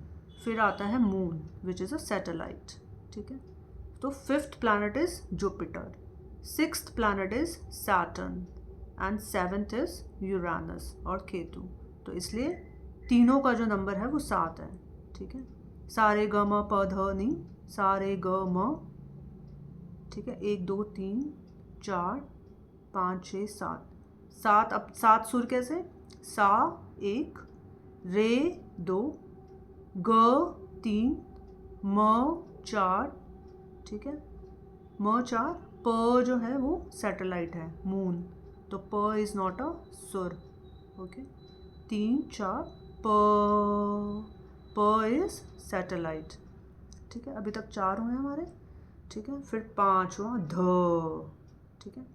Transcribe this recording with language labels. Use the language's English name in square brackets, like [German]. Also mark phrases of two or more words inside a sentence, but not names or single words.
[Hindi] फिर आता है [English] moon which is a satellite, [Hindi] ठीक है। [English] तो fifth planet is Jupiter, sixth planet is Saturn, and seventh is Uranus [Hindi] और केतु। तो इसलिए तीनों का जो नंबर है वो 7 है, ठीक है। सारे ग म प ध नी, सारे ग म, ठीक है। 1 2 3 4 5 6 7, 7। अब 7 सुर कैसे, सा 1, रे 2, ग 3, म 4, ठीक है, म 4। प जो है वो सैटेलाइट है, मून, तो प [English] is not a [Hindi] सुर, ओके। 3 4 प [English] is satellite, [Hindi] ठीक है। अभी तक 4 हुए हमारे, ठीक है। फिर 5 हुआ ध, ठीक है।